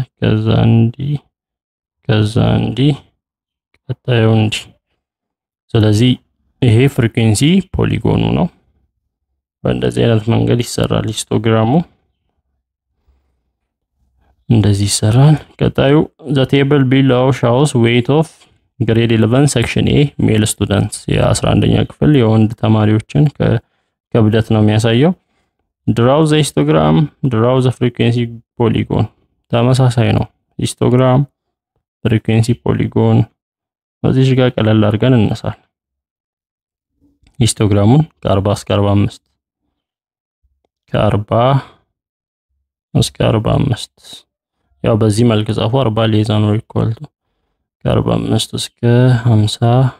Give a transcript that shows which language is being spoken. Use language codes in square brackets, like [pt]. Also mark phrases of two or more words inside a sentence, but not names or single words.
[am] ከዛ እንዲህ ቀጣዩ እንዲህ ስለዚህ ይሄ ፍሪኩዌንሲ ፖሊጎኑ ነው። በእንደዚህ አይነት መንገድ ይሰራል ሂስቶግራሙ እንደዚህ ይሰራል። ቀጣዩ [en] the table below shows weight of grade 11 section A male students [am] የ11ኛ ክፍል የወንድ ተማሪዎችን ከብደት ነው የሚያሳየው። [en] draw the histogram draw the frequency polygon [am] ተመሳሳይ ነው ሂስቶግራም ፍሪኩዌንሲ ፖሊጎን እዚህ ጋር ቀለል አድርገን እንነሳል። ሂስቶግራሙን ከ40 እስከ 45 ከ40 እስከ 45 ያው በዚህ መልክ ጻፉ 40 ሌዛ ነው [en] equal to [am] ከ45 እስከ 50